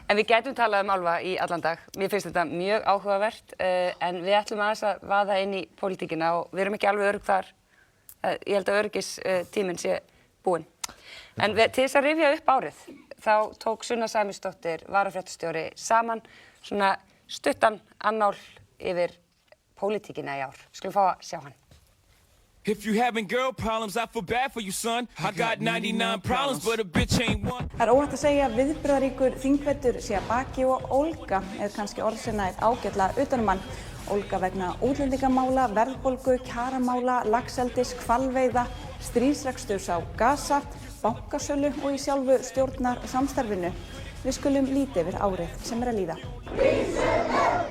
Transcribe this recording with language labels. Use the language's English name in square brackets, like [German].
[Icelandic] En við gætum talað álfa í allan dag. Mér finnst þetta mjög áhugavert, en við ætlum aðeins að vaða inn í pólitíkina og við erum ekki alveg örugg þar. Ég held að öryggistíminn sé búinn. En til þess að rifja upp árið, þá tók Sunna Sæmundsdóttir varafréttastjóri saman svona stuttan annál yfir pólitíkina í ár. Skulum fá að sjá hann. [English] If you having girl problems, I feel bad for you, son. I got 99 problems, but a bitch ain't one. [Icelandic] Það er óhætt að segja að viðburðaríkur þingvetur sé að baki og ólga er kannski orð sem nær ágætlega utanum hann. Ólga vegna útlendingamála, verðbólgu, kjaramála, laxeldis, hvalveiða, stríðsreksturs á Gaza, bankasölu og í sjálfu stjórnarsamstarfinu. Við skulum líta yfir árið sem er að líða.